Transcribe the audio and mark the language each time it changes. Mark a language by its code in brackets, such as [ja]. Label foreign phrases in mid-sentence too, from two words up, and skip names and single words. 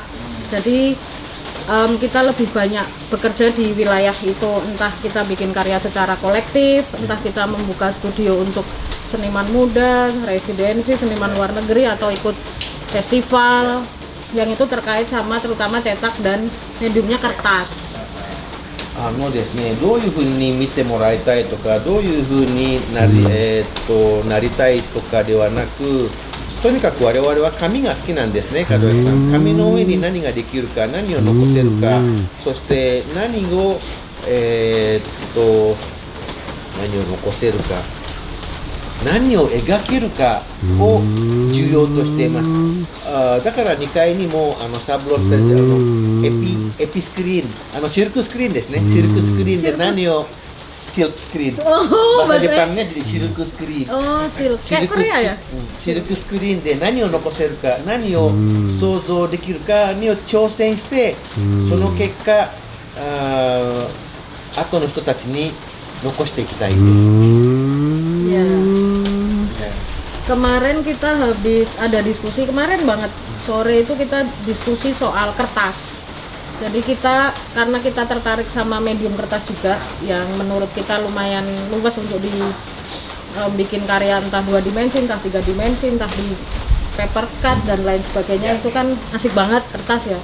[id] Jadi kita lebih banyak bekerja di wilayah itu, entah kita bikin karya secara kolektif, entah kita membuka studio untuk seniman muda, residensi, seniman luar negeri, atau ikut festival yang itu terkait sama terutama cetak dan mediumnya kertas. [ja] ですね、どういうふうに見てもらいたいとか、どういうふうになりたいとかではなく、とにかく我々は紙が好きなんですね、門井さん。紙の上に何ができるか、何を残せるか、そして何を残せるか、何を描けるかを重要としています。だから2階にもサブロン先生エピスクリーン、シルクスクリーンですね。シルクスクリーンで何をシルクスクリーン。 [id] bahasa Jepangnya jadi [ja] シルクスクリーン。 [id] kayak Korea ya? [ja] シルクスクリーンで何を残せるか、何を想像できるかにを挑戦して、その結果後の人たちに残していきたいです。 [id] Ya. Kemarin kita habis ada diskusi, kemarin banget sore itu kita diskusi soal kertas. Jadi karena kita tertarik sama medium kertas juga, yang menurut kita lumayan luas untuk bikin karya entah 2 dimensi, entah 3 dimensi, entah di paper cut dan lain sebagainya, itu kan asik banget kertas ya.